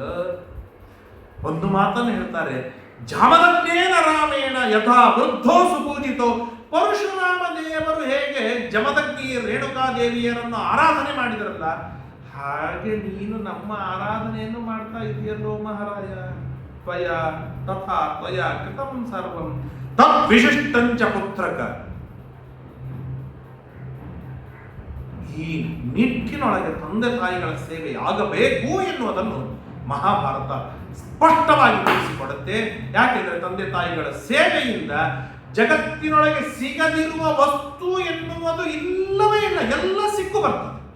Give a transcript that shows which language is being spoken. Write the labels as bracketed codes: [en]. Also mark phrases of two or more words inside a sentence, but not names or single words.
[kn] ಒಂದು ಮಾತನ್ನು ಹೇಳ್ತಾರೆ, [sa] ಜಮದಗ್ನೇನ ರಾಮೇಣ ಯಥಾ ವೃದ್ಧೋ ಸುಪೂಜಿತೋ. [kn] ಪರಶುರಾಮ ದೇವರು ಹೇಗೆ ಜಮದಗ್ನಿ ರೇಣುಕಾದೇವಿಯರನ್ನು ಆರಾಧನೆ ಮಾಡಿದ್ರಲ್ಲ, ಹಾಗೆ ನೀನು ನಮ್ಮ ಆರಾಧನೆಯನ್ನು ಮಾಡ್ತಾ ಇದೆಯಲ್ಲೋ ಮಹಾರಾಯ. [sa] ತ್ವಯ ತಥಾ ತ್ವಯ ಕೃತಂ ಸರ್ವಂ ತತ್ ವಿಶಿಷ್ಟಂಚ ಪುತ್ರಕ. [kn] ಈ ನಿಟ್ಟಿನೊಳಗೆ ತಂದೆ ತಾಯಿಗಳ ಸೇವೆ ಆಗಬೇಕು ಎನ್ನುವುದನ್ನು ಮಹಾಭಾರತ ಸ್ಪಷ್ಟವಾಗಿ ತಿಳಿಸಿಕೊಡುತ್ತೆ. ಯಾಕೆಂದ್ರೆ ತಂದೆ ತಾಯಿಗಳ ಸೇವೆಯಿಂದ ಜಗತ್ತಿನೊಳಗೆ ಸಿಗದಿರುವ ವಸ್ತು ಎನ್ನುವುದು ಇಲ್ಲವೇ ಇಲ್ಲ, ಎಲ್ಲ ಸಿಕ್ಕು ಬರ್ತದೆ.